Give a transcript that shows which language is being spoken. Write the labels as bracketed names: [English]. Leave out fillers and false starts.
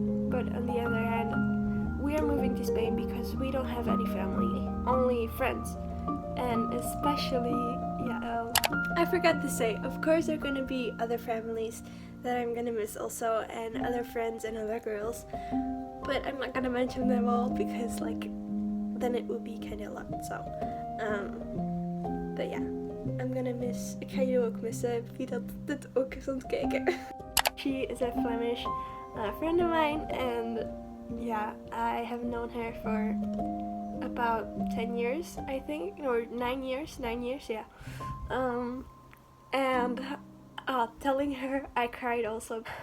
[English] But on the other hand, we are moving to Spain because we don't have any family, only friends. And especially, I forgot to say, of course there are going to be other families that I'm going to miss also, and other friends and other girls. But I'm not going to mention them all because, then it would be kind of a lot. So, but yeah, I'm going to miss, [Dutch] ik ga jullie ook missen, wie dat dit ook is aan het kijken. [English] She is a Flemish friend of mine, and yeah, I have known her for about 10 years, I think, or 9 years, yeah. And telling her I cried also.